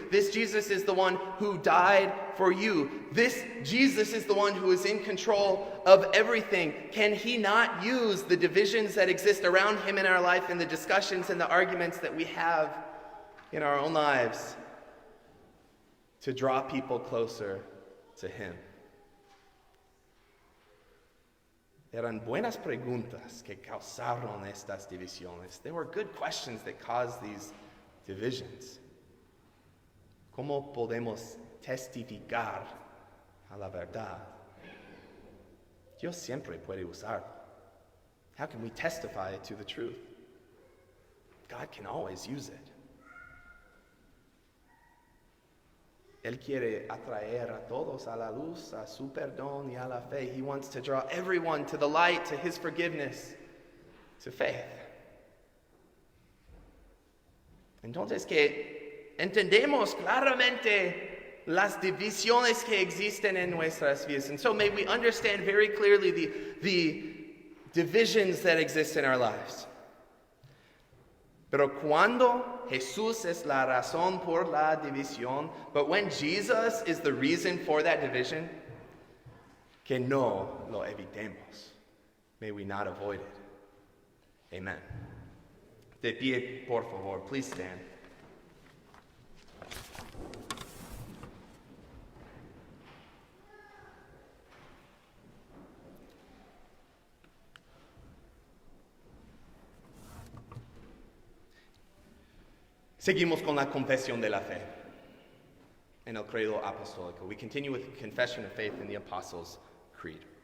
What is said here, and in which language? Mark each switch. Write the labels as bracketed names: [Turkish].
[English] This Jesus is the one who died for you. This Jesus is the one who is in control of everything. Can he not use the divisions that exist around him in our life and the discussions and the arguments that we have in our own lives to draw people closer to him? [Spanish] Eran buenas preguntas que causaron estas divisiones. [English] They were good questions that caused these divisions. [Spanish] ¿Cómo podemos testificar a la verdad? Dios siempre puede usar. [English] How can we testify to the truth? God can always use it. [Spanish] Él quiere atraer a todos a la luz, a su perdón y a la fe. [English] He wants to draw everyone to the light, to his forgiveness, to faith. [Spanish] Entonces que entendemos claramente las divisiones que existen en nuestras vidas. [English] And so may we understand very clearly the divisions that exist in our lives. [Spanish] Pero cuando Jesús es la razón por la división, [English] but when Jesus is the reason for that division, [Spanish] que no lo evitemos. [English] May we not avoid it. Amen. [Spanish] De pie, por favor, [English] please stand. [Spanish] Seguimos con la confesión de la fe en el credo apostólico. [English] We continue with confession of faith in the Apostles' Creed.